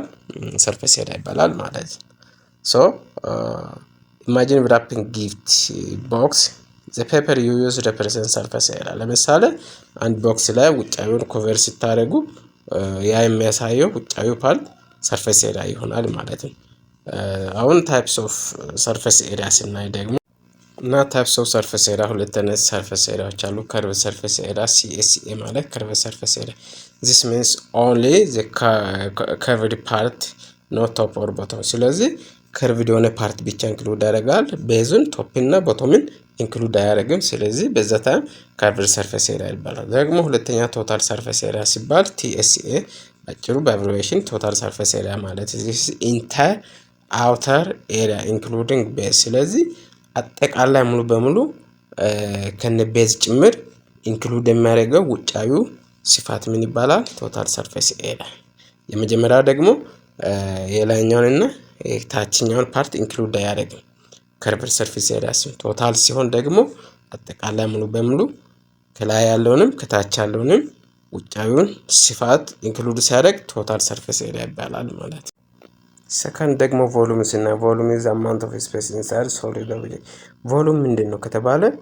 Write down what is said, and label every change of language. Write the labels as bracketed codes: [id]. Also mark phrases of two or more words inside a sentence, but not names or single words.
[en] surface area [am] ይባላል ማለት ነው። [en] so imagine wrapping gift box the paper you use represent surface area። [am] ለምሳሌ አንድ ቦክስ ላይ ውጫዊውን ኮቨር ሲታረጉ ያ የሚያሳየው ውጫዊው [en] part surface area [am] ይሆናል ማለት ነው። አሁን [en] types of surface area [am] ስናይ ደግሞ እና [en] types of surface area [am] ሁለት አይነት [en] surface areas [am] አሉ። [en] curve surface area CSA ማለት curve surface area this means only the curved part not top or bottom። ስለዚህ [am] ከርቭድ የሆነ ፓርት ብቻ ኢንክሉድ ያደርጋል፣ ቤዙን ቶፕ እና ቦቶምን ኢንክሉድ አያደርግም። ስለዚህ በዛ ታይም [en] curved surface area [am] ይባላል። ደግሞ ሁለተኛ [en] total surface area [am] ሲባል TSA አጭሩ በአብሪቬሽን [en] total surface area [am] ማለት [en] this entire outer area including base። [am] ስለዚህ አጠቃላይ ሙሉ በሙሉ ከነ ቤዝ ጭምር ኢንክሉድ የሚያደርገው ውጫዊው ስፋት ምን ይባላል? [en] total surface area። [am] የመጀመሪያው ደግሞ የላይኛውንና የታችኛውን ፓርት ኢንክሉድ አያደርግም። [en] curved surface area [am] ሲሆን ቶታል ሲሆን ደግሞ አጠቃላይ ሙሉ በሙሉ ከላይ ያለውንም ከታች ያለውንም ውጫዊውን ስፋት ኢንክሉድ ሲያደርግ [en] total surface area [am] ይባላል ማለት ነው። ሰከንድ ደግሞ ቮሉም እና [en] volume is amount of space inside solid object። [am] ቮሉም ምንድን ነው ከተባለ